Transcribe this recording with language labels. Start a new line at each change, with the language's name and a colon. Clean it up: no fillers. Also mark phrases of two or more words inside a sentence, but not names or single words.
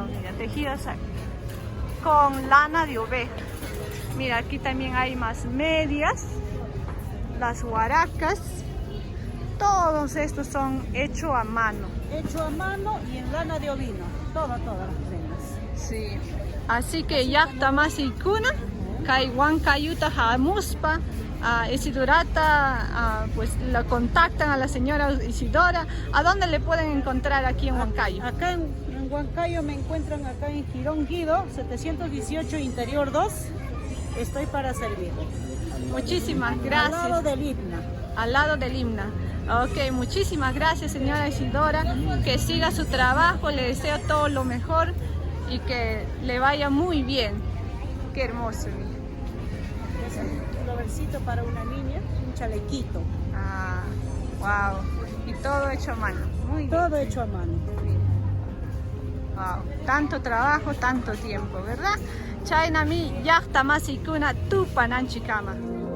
Spanish: Mira, tejidas con lana de oveja. Mira, aquí también hay más medias. Las huaracas. Todos estos son hechos a mano. Hecho a mano y en lana de ovino. Todas las prendas.
Quechua: Sí.
Spanish: Así que
Quechua: llaqta masiykuna, kay Huancayuta hamuspa, Isidorata,
Spanish: pues la contactan a la señora Isidora. ¿A dónde le pueden encontrar aquí en Huancayo? Acá en Huancayo me encuentran acá en Girón Guido, 718 Interior 2. Estoy para servir. Muchísimas gracias. Al lado del himna. Al lado del himna. Ok, muchísimas gracias señora Isidora, que siga su trabajo, le deseo todo lo mejor y que le vaya muy bien. Qué hermoso. Es un florecito para una niña, un chalequito. Ah, wow. Y todo hecho a mano. Muy bien. Todo hecho a mano. Wow. Tanto trabajo, tanto tiempo, ¿verdad?
Quechua: Chaynami llaqta masiykuna tupananchikama.